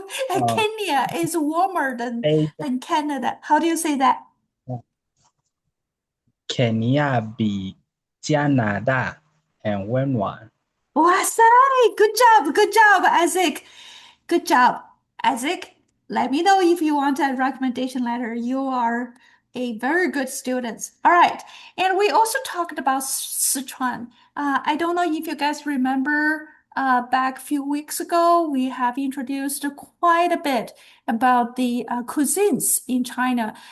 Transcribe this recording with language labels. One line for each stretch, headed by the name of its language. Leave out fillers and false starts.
English: And Kenya is warmer than Canada. How do you say that?
Chinese: 肯尼亚比加拿大很温暖。哇塞，
English: good job, Isaac. Good job, Isaac. Let me know if you want a recommendation letter. You are a very good student. All right. And we also talked about Sichuan. I don't know if you guys remember, back a few weeks ago, we have introduced quite a bit about the cuisines in China.